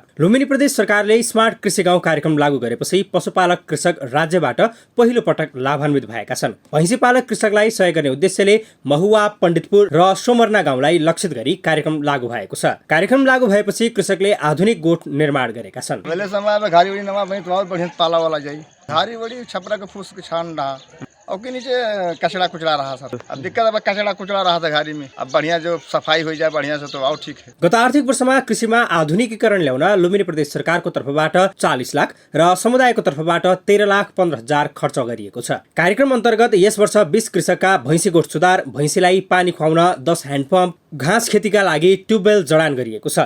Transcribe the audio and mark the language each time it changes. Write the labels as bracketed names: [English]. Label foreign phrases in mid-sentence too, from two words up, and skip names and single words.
[Nepali] लुम्बिनी प्रदेश सरकारले स्मार्ट कृषि गाउँ कार्यक्रम लागू गरेपछि पशुपालक कृषक राज्यबाट पहिलो पटक लाभान्वित भएका छन्। भैँसी पालक कृषकलाई सहयोग गर्ने उद्देश्यले महुवा, पण्डितपुर र सोमरना गाउँलाई लक्षित गरी कार्यक्रम लागू भएको छ। कार्यक्रम लागू भएपछि कृषकले आधुनिक गोठ निर्माण गरेका छन्। [Bhojpuri] घारी बड़ी छपरा के फूस के छान रहा और के नीचे कचड़ा कुचड़ा रहा सर। अब दिक्कत अब कचड़ा कुचड़ा रहा था घारी में, अब बढ़िया जो सफाई हो जाए बढ़िया से तो और ठीक है। [Nepali] गत आर्थिक वर्षमा कृषिमा आधुनिकीकरण ल्याउन लुम्बिनी प्रदेश सरकारको तर्फबाट 40 लाख र समुदायको तर्फबाट 13,15,000 खर्च गरिएको छ। कार्यक्रम अन्तर्गत यस वर्ष 20 कृषकका भैँसी गोठ सुधार, भैँसीलाई पानी खुवाउन 10 ह्यान्डपम्प, घाँस खेतीका लागि ट्युबवेल जडान गरिएको छ।